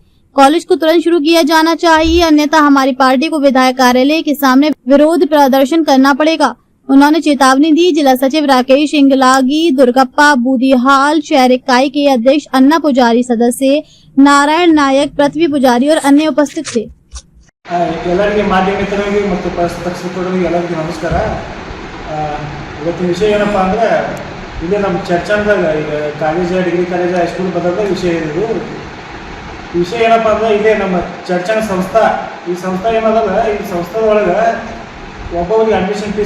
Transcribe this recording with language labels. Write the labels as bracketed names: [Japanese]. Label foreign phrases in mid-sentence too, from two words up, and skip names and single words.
[Hindi] कॉलेज को तुरंत शुरू किया जाना चाहिए, अन्यथा हमारी पार्टी को विधायक कार्यालय के सामने विरोध प्रदर्शन करना पड़ेगा। उन्होंने चेतावनी दी। जिला सचिव राकेश इंगलागी, दुर्गप्पा बूदिहाल, शहर इकाई के अध्यक्ष अन्ना पुजारी, सदस्य नारायण नायक, पृथ्वी पुजारी और अन्य उपस्थित थे। [Kannada] ಎಲ್ಲರಿಗೆ ಮಾಧ್ಯಮ ಮಿತ್ರರಿಗೆ ಮತ್ತು ಪತ್ರಕರ್ತರಿಗೆ ಎಲ್ಲರಿಗೂ ನಮಸ್ಕಾರ। ಇವತ್ತಿನ ವಿಷಯ ಏನಪ್ಪಾ ಅಂದರೆ ಇಲ್ಲೇ ನಮ್ಮ ಚರ್ಚಂದಾಗ ಈಗ [English] college degree college high school [Kannada] ಬದಲಾದ ವಿಷಯ ಇದು ವಿಷಯ ಏನಪ್ಪಾ ಅಂದ್ರೆ ಇಲ್ಲೇ ನಮ್ಮ ಚರ್ಚನ ಸಂಸ್ಥಾ ಈ ಸಂಸ್ಥಾ ಏನದಲ್ಲ ಈ ಸಂಸ್ಥಾದ ಒಳಗೆ ಒಬ್ಬೊಬ್ಬರಿಗೆ [English] admission fees